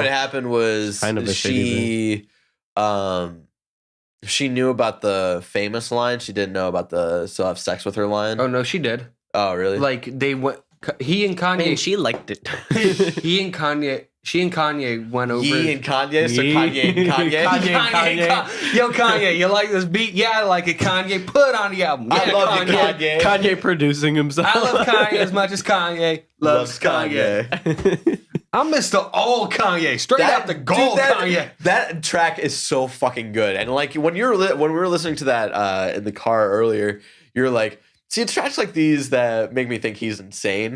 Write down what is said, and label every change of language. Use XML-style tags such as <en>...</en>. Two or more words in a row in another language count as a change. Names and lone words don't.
<en>what happened was Kind of a she knew about the famous line. She didn't know about the still have sex with her line. Oh no, she did. Oh, really? Like they went. He and Kanye. she liked it. He and Kanye. She and Kanye went over. Ye and Kanye? So Ye- Kanye and Kanye? Kanye. Yo, Kanye, you like this beat? Yeah, I like it. Kanye, put it on the album. I Yeah, love you, Kanye. Kanye producing himself. I love Kanye as much as Kanye loves Kanye. I'm Mr. All Kanye, straight out the gold Kanye. That track is so fucking good. And like when we were listening to that in the car earlier, you're like, see, it's tracks like these that make me think he's insane.</en>